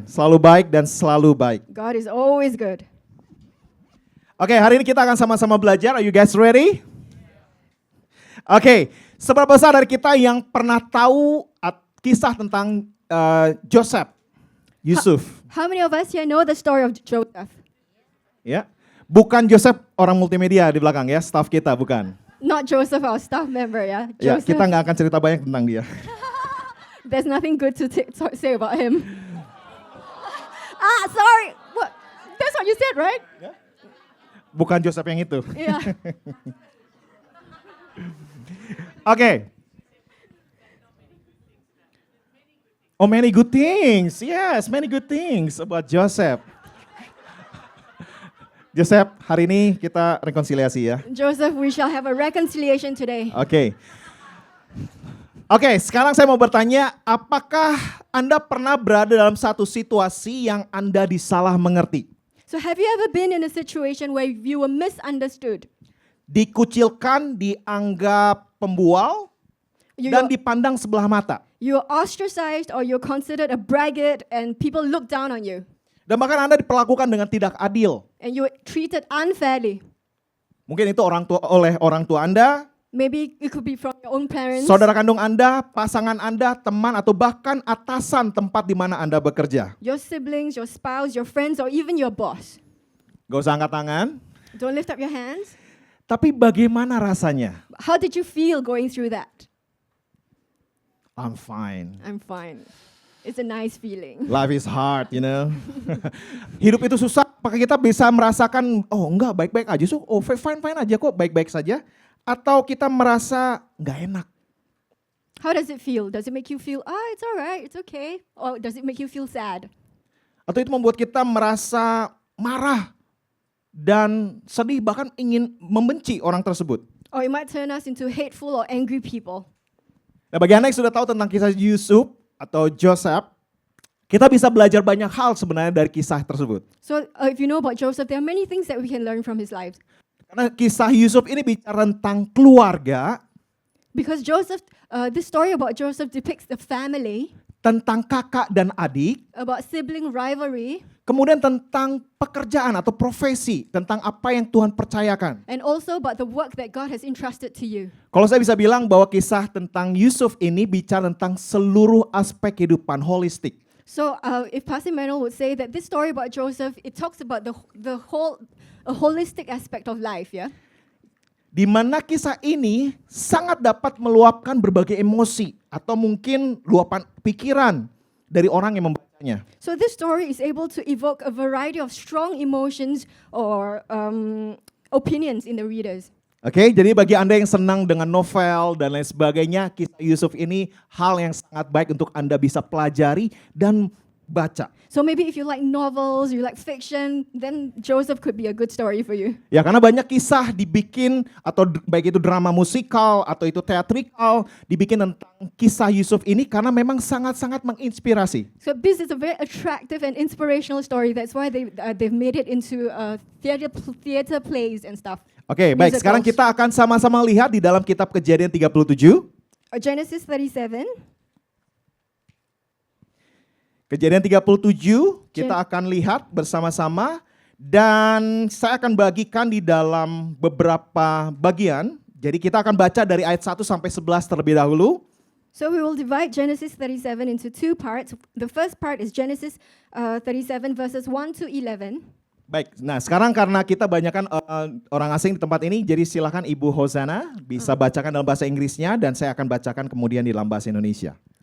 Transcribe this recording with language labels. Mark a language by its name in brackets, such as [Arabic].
[Indonesian] Selalu baik dan selalu baik. [English] God is always good. [Indonesian] Oke, hari ini kita akan sama-sama belajar. [English] Are you guys ready? [Indonesian] Oke, seberapa besar dari kita yang pernah tahu kisah tentang Joseph, Yusuf? [English] How many of us here know the story of Joseph? [Indonesian] Ya, bukan Joseph orang multimedia di belakang ya, staff kita bukan. [English] Not Joseph, our staff member, yeah? [Indonesian] Ya, Joseph. kita nggak akan cerita banyak tentang dia. [English] There's nothing good to say about him. Sorry. What? That's what you said, right? [Indonesian] Bukan Joseph yang itu. [English] Yeah. Oke. Oh, many good things. Yes, many good things about Joseph. [Indonesian] Joseph, hari ini kita rekonsiliasi ya. [English] Joseph, we shall have a reconciliation today. [Indonesian] Oke, sekarang saya mau bertanya, apakah Anda pernah berada dalam satu situasi yang Anda disalah mengerti? [English] So have you ever been in a situation where you were misunderstood? [Indonesian] Dikucilkan, dianggap pembual, dan dipandang sebelah mata. [English] You're ostracized or you're considered a braggart and people look down on you. [Indonesian] Dan bahkan Anda diperlakukan dengan tidak adil. [English] And you're treated unfairly. [Indonesian] Mungkin itu oleh orang tua Anda, [English] Maybe it could be from your own parents. [Indonesian] saudara kandung Anda, pasangan Anda, teman, atau bahkan atasan tempat di mana Anda bekerja. [English] Your siblings, your spouse, your friends, or even your boss. [Indonesian] Gak usah angkat tangan. [English] Don't lift up your hands. [Indonesian] Tapi bagaimana rasanya? [English] How did you feel going through that? I'm fine. I'm fine. It's a nice feeling. Life is hard, you know. [Indonesian] Hidup itu susah, apakah kita bisa merasakan, oh enggak, baik-baik aja, fine-fine aja kok, baik-baik saja. Atau kita merasa nggak enak. [English] How does it feel? Does it make you feel, it's all right, it's okay? Or does it make you feel sad? [Indonesian] Atau itu membuat kita merasa marah dan sedih, bahkan ingin membenci orang tersebut. [English] Or it might turn us into hateful or angry people. [Indonesian] Nah, bagi Anda yang sudah tahu tentang kisah Yusuf atau Joseph, kita bisa belajar banyak hal sebenarnya dari kisah tersebut. [English] So if you know about Joseph, there are many things that we can learn from his life. [Indonesian] Karena kisah Yusuf ini bicara tentang keluarga, [English] Because this story about Joseph depicts the family, [Indonesian] tentang kakak dan adik, [English] about sibling rivalry, [Indonesian] kemudian tentang pekerjaan atau profesi, tentang apa yang Tuhan percayakan. [English] and also about the work that God has entrusted to you. [Indonesian] Kalau saya bisa bilang bahwa kisah tentang Yusuf ini bicara tentang seluruh aspek kehidupan holistik. [English] So if Pastor Manuel would say that this story about Joseph, it talks about the whole a holistic aspect of life, yeah? [Indonesian] Di mana kisah ini sangat dapat meluapkan berbagai emosi atau mungkin luapan pikiran dari orang yang membacanya. [English] So this story is able to evoke a variety of strong emotions or opinions in the readers. [Indonesian] Oke, jadi bagi Anda yang senang dengan novel dan lain sebagainya, kisah Yusuf ini hal yang sangat baik untuk Anda bisa pelajari dan baca. [English] So maybe if you like novels, you like fiction, then Joseph could be a good story for you. [Indonesian] Ya, karena banyak kisah dibikin atau baik itu drama musikal atau itu teatrikal dibikin tentang kisah Yusuf ini karena memang sangat-sangat menginspirasi. [English] So this is a very attractive and inspirational story. That's why they've made it into theater plays and stuff. [Indonesian] Oke, baik. [English] Musicals. [Indonesian] Sekarang kita akan sama-sama lihat di dalam kitab Kejadian 37. [English] Genesis 37. [Indonesian] Kejadian 37 kita akan lihat bersama-sama dan saya akan bagikan di dalam beberapa bagian. Jadi kita akan baca dari ayat 1 sampai 11 terlebih dahulu. [English] So we will divide Genesis 37 into two parts. The first part is Genesis 37 verses 1 to 11. [Indonesian] Baik, nah sekarang karena kita banyakkan orang asing di tempat ini, jadi silakan Ibu Hosana bisa bacakan dalam bahasa Inggrisnya dan saya akan bacakan kemudian di dalam bahasa Indonesia.